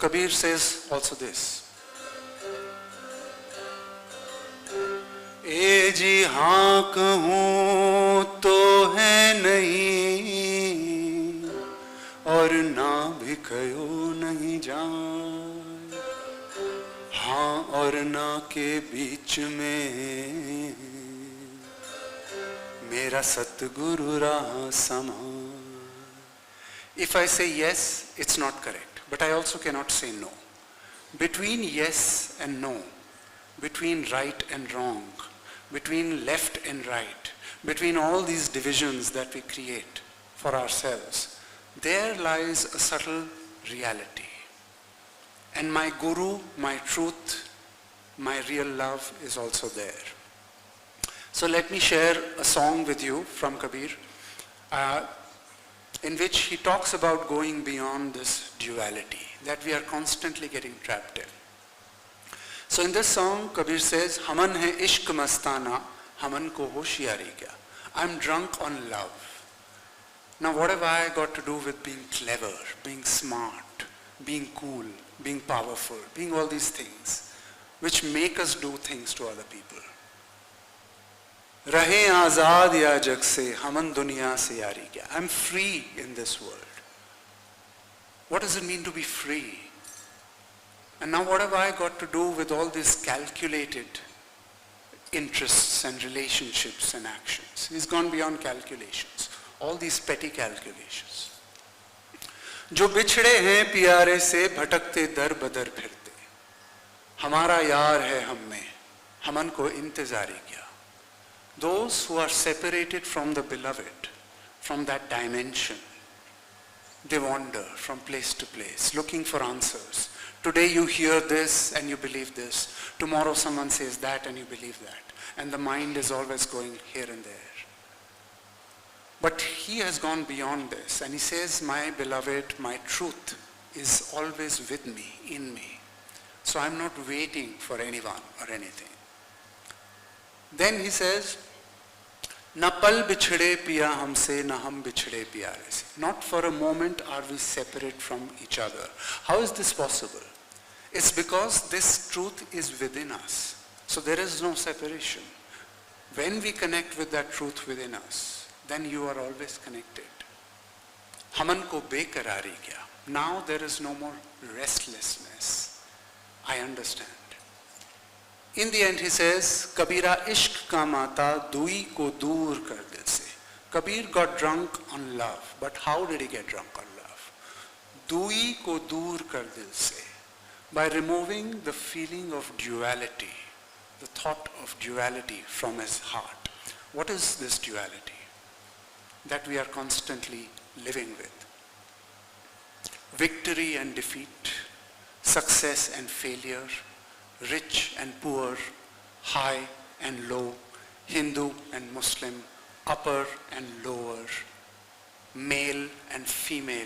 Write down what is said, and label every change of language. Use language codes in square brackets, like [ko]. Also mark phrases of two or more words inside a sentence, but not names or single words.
[en] Kabir says also this. [hi] ए जी हाँ कहूँ तो है नहीं और ना भी कहो नहीं जाए, हाँ और ना के बीच में मेरा सतगुरु राह समा. [en] If I say yes, it's not correct, but I also cannot say no. Between yes and no, between right and wrong, between left and right, between all these divisions that we create for ourselves, there lies a subtle reality. And my guru, my truth, my real love is also there. So let me share a song with you from Kabir, in which he talks about going beyond this duality that we are constantly getting trapped in. So in this song, Kabir says, [hi] हमन है इश्क मस्ताना, हमन को होशियारी क्या. [en] I'm drunk on love. Now what have I got to do with being clever, being smart, being cool, being powerful, being all these things which make us do things to other people? [hi] रहे आज़ाद या जग से, हमन दुनिया से यारी क्या. [en] I'm free in this world. What does it mean to be free? And now what have I got to do with all these calculated interests and relationships and actions? He's gone beyond calculations, all these petty calculations. [hi] जो बिछड़े हैं प्यारे से भटकते दर बदर फिरते, हमारा यार है हम में, हमन को इंतजारी क्या. [en] Those who are separated from the beloved, from that dimension, they wander from place to place looking for answers. Today you hear this and you believe this. Tomorrow someone says that and you believe that. And the mind is always going here and there. But he has gone beyond this and he says, my beloved, my truth is always with me, in me. So I'm not waiting for anyone or anything. Then he says, [hi] ना पल बिछड़े पिया हमसे, ना हम बिछड़े प्यारे से. [en] Not for a moment are we separate from each other. How is this possible? It's because this truth is within us. So there is no separation. When we connect with that truth within us, then you are always connected. [hi] हमन को बेकरारी क्या. [en] Now there is no more restlessness. I understand. In the end he says, [hi] कबीरा इश्क का माता दुई को दूर कर दिल से. [en] Kabir got drunk on love. But how did he get drunk on love? [hi] दुई को दूर कर दिल से. [en] By removing the feeling of duality, the thought of duality from his heart. What is this duality that we are constantly living with? Victory and defeat, success and failure, rich and poor, high and low, Hindu and Muslim, upper and lower, male and female.